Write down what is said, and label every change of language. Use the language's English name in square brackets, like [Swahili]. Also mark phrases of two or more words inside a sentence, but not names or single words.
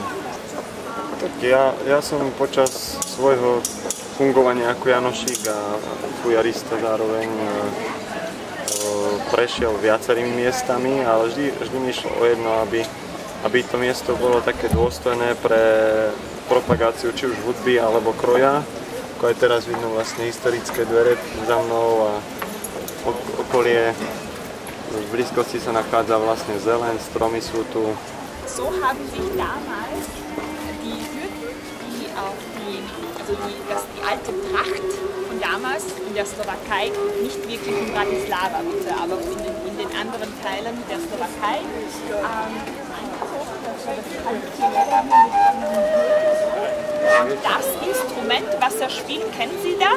[Slovak] Tak ja som počas svojho fungovania ako Janošík a fujarista zároveň prešiel viacerými miestami, ale vždy mi išlo o jedno, aby to miesto bolo také dôstojné pre propagáciu či už hudby alebo kroja. Ako aj teraz vidno vlastne historické dvere za mnou a okolie. V blízkosti sa nachádza vlastne zeleň, stromy sú tu. [German] So haben sich damals die Hürden, die alte Pracht von damals in der Slowakei, nicht wirklich in Bratislava bitte, aber in den anderen Teilen der Slowakei, und das Instrument, was er spielt, kennen Sie das?